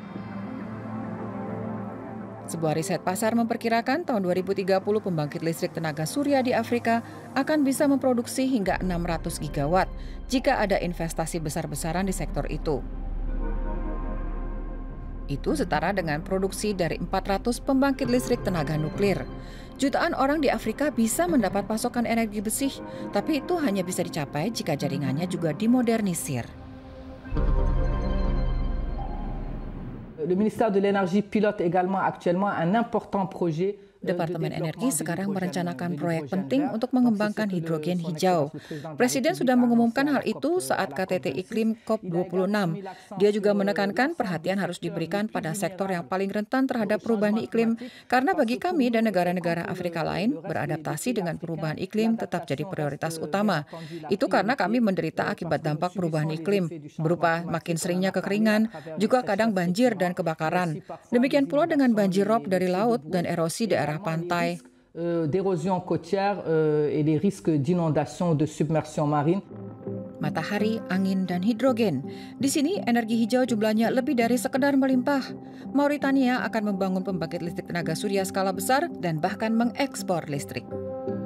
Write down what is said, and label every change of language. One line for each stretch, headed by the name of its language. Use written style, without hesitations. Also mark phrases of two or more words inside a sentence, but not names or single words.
Indonesian: Sebuah riset pasar memperkirakan tahun 2030 pembangkit listrik tenaga surya di Afrika akan bisa memproduksi hingga 600 gigawatt jika ada investasi besar-besaran di sektor itu. Itu setara dengan produksi dari 400 pembangkit listrik tenaga nuklir. Jutaan orang di Afrika bisa mendapat pasokan energi bersih, tapi itu hanya bisa dicapai jika jaringannya juga dimodernisir.
French: Le ministère de l'Énergie pilote également actuellement un important projet.
Indonesian: Departemen Energi sekarang merencanakan proyek penting untuk mengembangkan hidrogen hijau. Presiden sudah mengumumkan hal itu saat KTT Iklim COP26. Dia juga menekankan perhatian harus diberikan pada sektor yang paling rentan terhadap perubahan iklim, karena bagi kami dan negara-negara Afrika lain, beradaptasi dengan perubahan iklim tetap jadi prioritas utama. Itu karena kami menderita akibat dampak perubahan iklim, berupa makin seringnya kekeringan, juga kadang banjir dan kebakaran. Demikian pula dengan banjir rob dari laut dan erosi daerah pantai.
French: D'érosion côtière et les risques d'inondation de submersion marine.
Indonesian: Matahari, angin, dan hidrogen. Di sini energi hijau jumlahnya lebih dari sekedar melimpah. Mauritania akan membangun pembangkit listrik tenaga surya skala besar dan bahkan mengekspor listrik.